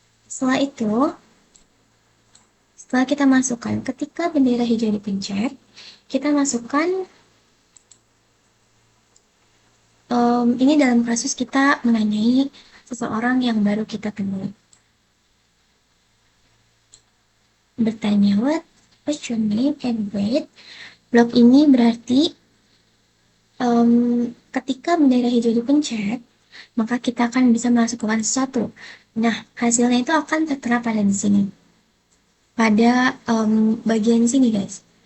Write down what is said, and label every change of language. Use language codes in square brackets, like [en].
[id] Setelah itu, setelah kita masukkan, ketika bendera hijau dipencet, kita masukkan, ini dalam kasus kita menanyai seseorang yang baru kita temui. Bertanya, [en] what's your name and weight? [id] Blok ini berarti ketika bendera hijau dipencet, maka kita akan bisa melakukan sesuatu. Nah, hasilnya itu akan tertera pada di sini. Pada bagian sini, guys.